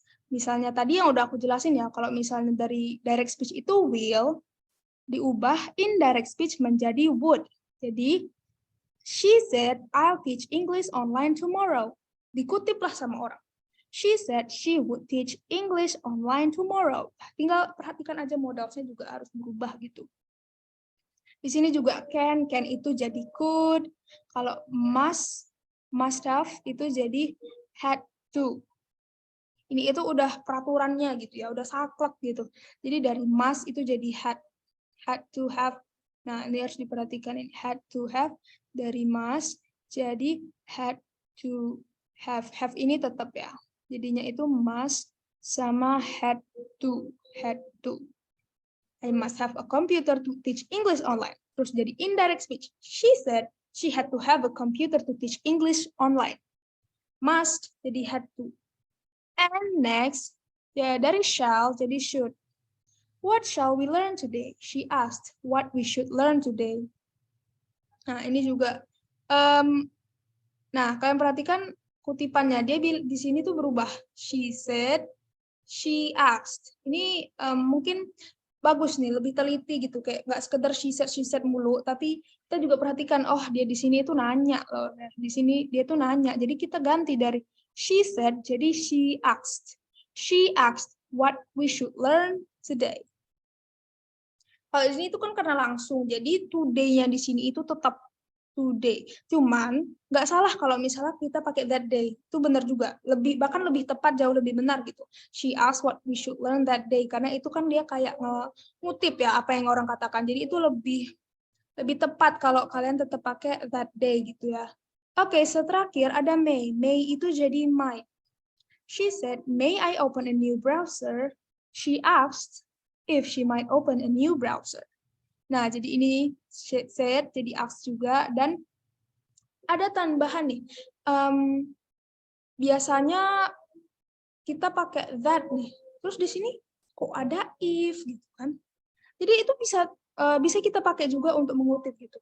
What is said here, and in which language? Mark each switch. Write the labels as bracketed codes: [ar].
[id] Misalnya tadi yang udah aku jelasin ya, kalau misalnya dari direct speech itu will, diubah indirect speech menjadi would. [en] Jadi, she said, I'll teach English online tomorrow. [id] Dikutiplah sama orang. [en] She said she would teach English online tomorrow. [id] Tinggal perhatikan aja modalnya juga harus berubah gitu. Di sini juga can itu jadi could. Kalau must have itu jadi had to. Ini itu udah peraturannya gitu ya, udah saklek gitu. Jadi dari must itu jadi had to have. Nah, ini harus diperhatikan ini had to have dari must jadi had to have. Have ini tetap ya. Jadinya itu must sama had to. [en] I must have a computer to teach English online. [id] Terus jadi indirect speech. [en] She said she had to have a computer to teach English online. [id] Must jadi had to. [en] And next, [id] ya dari shall jadi should. [en] What shall we learn today? She asked what we should learn today. [id] Nah, ini juga. Nah, kalian perhatikan kutipannya. Dia di sini tuh berubah. [en] She said, she asked. [id] Ini mungkin bagus nih, lebih teliti gitu. Kayak nggak sekedar she said mulu. Tapi kita juga perhatikan, oh dia di sini itu nanya loh. Di sini dia tuh nanya. Jadi kita ganti dari she said, jadi she asked. [en] She asked what we should learn today. [id] Kalau di sini itu kan karena langsung, jadi today-nya di sini itu tetap today. Cuman nggak salah kalau misalnya kita pakai that day, itu benar juga. Bahkan lebih tepat, jauh lebih benar gitu. [en] She asked what we should learn that day, [id] karena itu kan dia kayak ngutip ya apa yang orang katakan. Jadi itu lebih tepat kalau kalian tetap pakai that day gitu ya. Oke, terakhir ada may. May itu jadi might. [en] She said, may I open a new browser? She asked if she might open a new browser. [id] Nah, jadi ini said, jadi asked juga, dan ada tambahan nih. Biasanya kita pakai that nih. Terus di sini kok ada if gitu kan? Jadi itu bisa kita pakai juga untuk mengutip gitu.